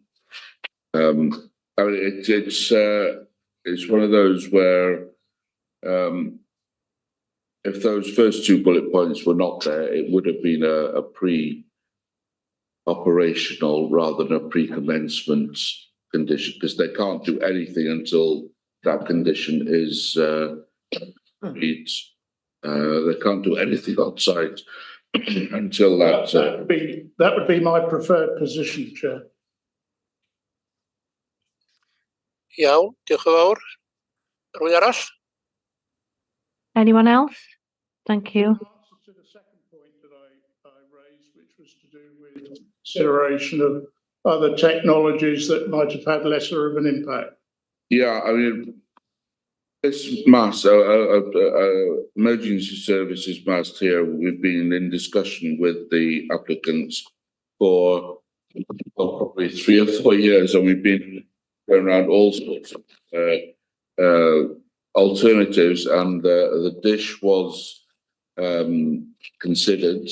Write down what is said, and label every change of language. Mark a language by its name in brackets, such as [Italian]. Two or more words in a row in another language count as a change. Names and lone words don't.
[English] I mean, it's one of those where if those first 2 bullet points were not there, it would have been a pre-operational rather than a pre-commencement condition, because they can't do anything until that condition is reached. They can't do anything on site until that. That would be my preferred position, Chair. [Welsh] Iawn, diolch yn fawr. Rwy'n arall? [English] Anyone else? Thank you. To the second point that I raised, which was to do with consideration of other technologies that might have had lesser of an impact. Yeah, I mean, this mast, emergency services mast here, we've been in discussion with the applicants for probably 3 or 4 years, and we've been going around all sorts of alternatives, and the dish was considered.